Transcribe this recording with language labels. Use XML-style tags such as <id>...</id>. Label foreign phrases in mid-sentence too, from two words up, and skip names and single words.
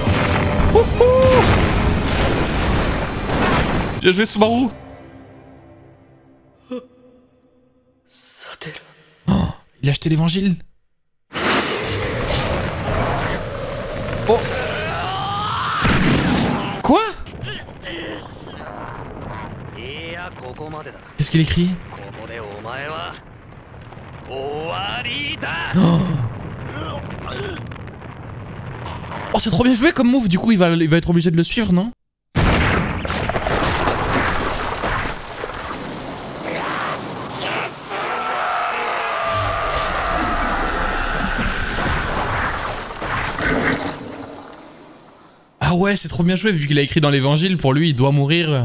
<fr>J'ai joué Subaru. Oh, il a acheté l'évangile. Oh. Quoi?</fr> <ja>こまでだ。</ja> <fr>Qu'est-ce qu'il écrit?</fr> <ja>ここでお前は終わりだ。</ja> <fr>Oh, c'est trop bien joué comme move, du coup il va être obligé de le suivre, non? Ah ouais, c'est trop bien joué, vu qu'il a écrit dans l'évangile, pour lui il doit mourir.</fr>